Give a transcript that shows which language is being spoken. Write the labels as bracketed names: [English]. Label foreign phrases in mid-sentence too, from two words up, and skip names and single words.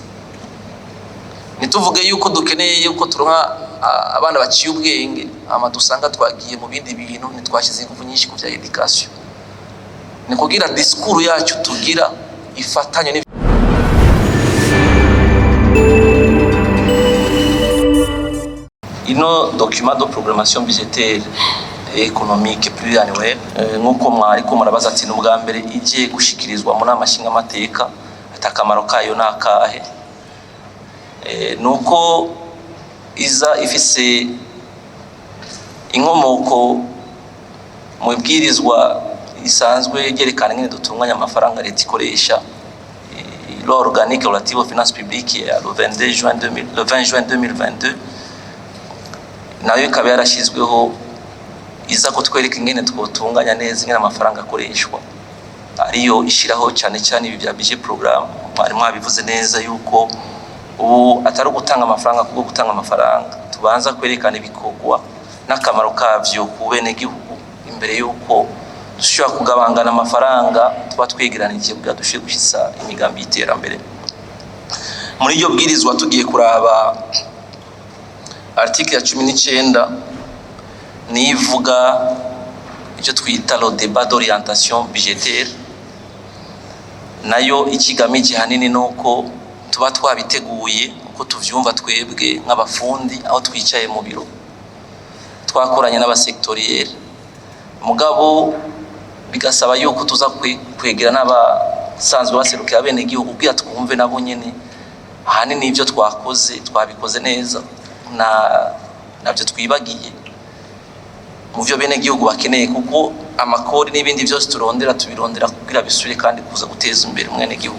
[Rundi] Nituvuge yuko dukeneye yuko turonka abana baciye ubwenge, hama dusanga twagiye mu bindi bintu, nitwashize ingufu nyinshi ku vya education. Ni kugira discours yacu tugira ifatanye ino [French] document de programmation budgétaire et économique pluriannuelle [Rundi] nkuko mwariko murabaza ati n'ubwa mbere ije gushikirizwa mu nama nshinga mateka atakamaro kayo nakahe, nuko iza ifise inkomoko mu bwirizwa isanzwe yerekana ngene dutunganya amafaranga leta ikoresha, [French] loi organique relative aux finances publiques le 20 juin 2022 [Rundi] nayo ikaba yarashizweho iza kutwereka ingene twotunganya neza ingene amafaranga akoreshwa, ariyo ishiraho cyane cyane ibi bya [French] budget programme. [Rundi] Mwari mwabivuze neza yuko ubu atari gutanga amafaranga kuko gutanga amafaranga, tubanza kwerekana ibikorwa n'akamaro kavyo ku bene gihugu imbere yuko dushobora kugabangana amafaranga tuba twegeranije kugira dushobore gushitsa imigambi y'iterambere. Muri iyo bwirizwa tugiye kuraba article ya 19 nivuga icyo twita [French] le débat d'orientation budgétaire, [Rundi] nayo ikigamije hanini nuko tuba twabiteguye uko tuvyumva twebwe nk'abafundi aho twicaye mu biro twakoranye n'abasectoriel, mugabo bigasaba yuko tuza kwegera n'abasanzwe baserukira bene gihugu kugira twumve nabo nyene hanini ivyo twakoze twabikoze neza nabyo twibagiye mu byo bene gihugu bakeneye, kuko amakori n'ibindi byose turondera tubirondera kugira bisubire kandi kuza guteza imbere mwene gihugu.